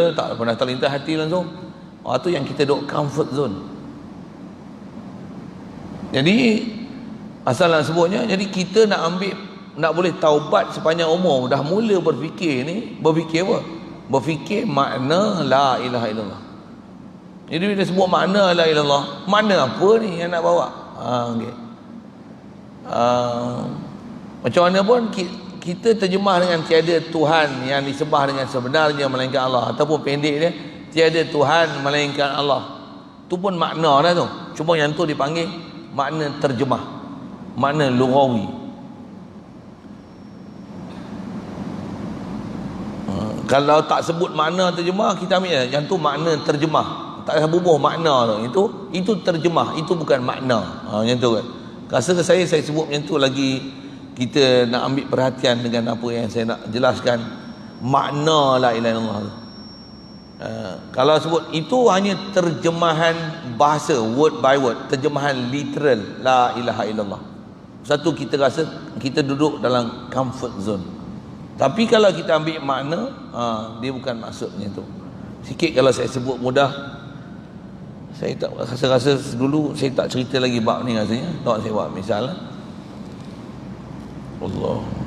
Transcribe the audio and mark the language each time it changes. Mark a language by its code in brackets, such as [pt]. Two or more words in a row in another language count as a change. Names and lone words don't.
[ms] Tak ada, tak pernah terlintas hati langsung. Tu yang kita duduk [en] comfort zone. [ms] Jadi asal nak sebutnya, jadi kita nak boleh taubat sepanjang umur, dah mula berfikir ni, berfikir apa? Berfikir makna [ar] لا إله إلا الله. [ms] Jadi bila sebut makna [ar] لا إله إلا الله, [ms] makna apa ni yang nak bawa? Okay. Macam mana pun kita terjemah dengan tiada Tuhan yang disembah dengan sebenarnya melainkan Allah, ataupun pendek dia tiada Tuhan melainkan Allah. Tu pun makna dah tu. Cuma yang tu dipanggil makna terjemah, makna lughawi. Kalau tak sebut makna terjemah, kita ambil yang tu makna terjemah. Tak ada bubuh makna tu. Itu terjemah, itu bukan makna. Macam tu kan. Rasa ke saya sebut macam tu lagi kita nak ambil perhatian dengan apa yang saya nak jelaskan, makna [ar] لا إله إلا الله. [ms] Kalau sebut itu hanya terjemahan bahasa, [en] word by word, [ms] terjemahan literal [ar] لا إله إلا الله. [ms] Satu, kita rasa kita duduk dalam [en] comfort zone. [ms] Tapi kalau kita ambil makna, dia bukan maksudnya tu. Sikit kalau saya sebut mudah, saya tak rasa dulu saya tak cerita lagi bab ni rasanya. Tak, saya buat misal lah. Allah.